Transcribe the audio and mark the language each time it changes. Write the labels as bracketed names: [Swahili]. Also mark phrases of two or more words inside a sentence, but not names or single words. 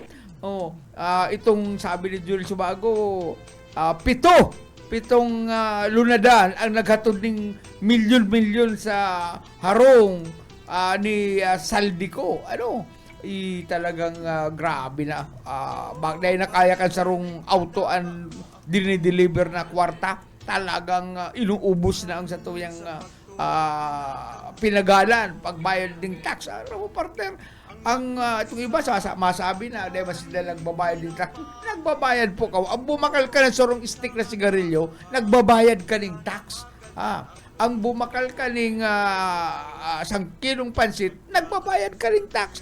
[Bikol] Itong sabi ni Jules Subago, pitong lunadan ang naghatod ng milyon-milyon sa harong ni Saldico. [Filipino] Talagang grabe na. [Bikol] Bagday na kaya kan sarong auto ang dinideliver na kwarta. Talagang inuubos na ang sa tuyang pinagalan, pagbayad ng tax. Partner, ang itong iba masabi na dahil mas sila nagbabayad ng tax. Nagbabayad po ka. Ang bumakal ka ng sorong stick na sigarilyo, nagbabayad ka ng tax. Ang bumakal ka ng isang kilong pansit, nagbabayad ka ng tax.